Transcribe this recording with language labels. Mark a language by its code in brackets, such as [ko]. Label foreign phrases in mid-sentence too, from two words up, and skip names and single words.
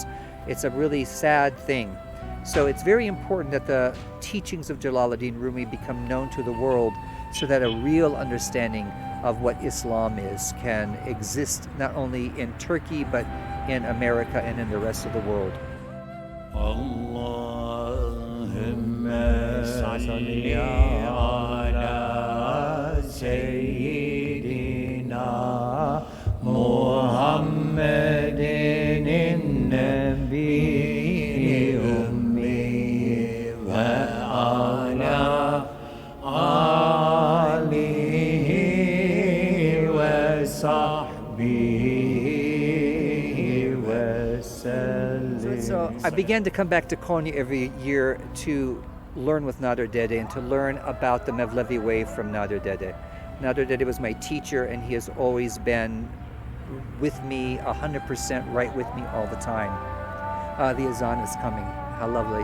[en] It's a really sad thing. So it's very important that the teachings of Jalaluddin Rumi become known to the world, so that a real understanding of what Islam is can exist not only in Turkey but in America and in the rest of the world. [ar] اللهم صل على سيدنا محمد النبي الأمي وعلى آله وصحبه وسلم. [en] So I began to come back to Konya every year to learn with Nader Dede and to learn about the Mevlevi way from Nader Dede. Nader Dede was my teacher, and he has always been with me 100%, right with me all the time. The Azan is coming. How lovely.